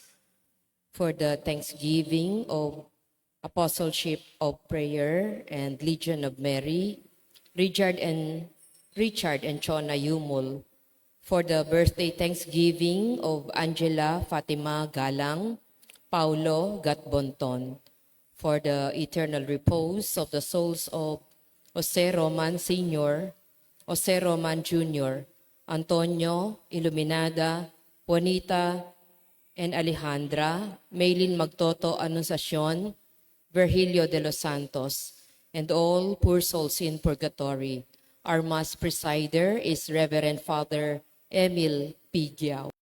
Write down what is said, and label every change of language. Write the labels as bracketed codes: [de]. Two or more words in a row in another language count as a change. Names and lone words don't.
[en] For the Thanksgiving of Apostleship of Prayer and Legion of Mary, Richard and Chona Yumul. For the birthday Thanksgiving of Angela Fatima Galang, Paulo Gatbonton. For the eternal repose of the souls of Jose Roman Sr., Jose Roman Jr., Antonio Iluminada, Juanita and Alejandra, Maylin Magtoto Anunciacion, Virgilio de los Santos, and all poor souls in purgatory. Our Mass presider is Reverend Father Emil P. Guiao.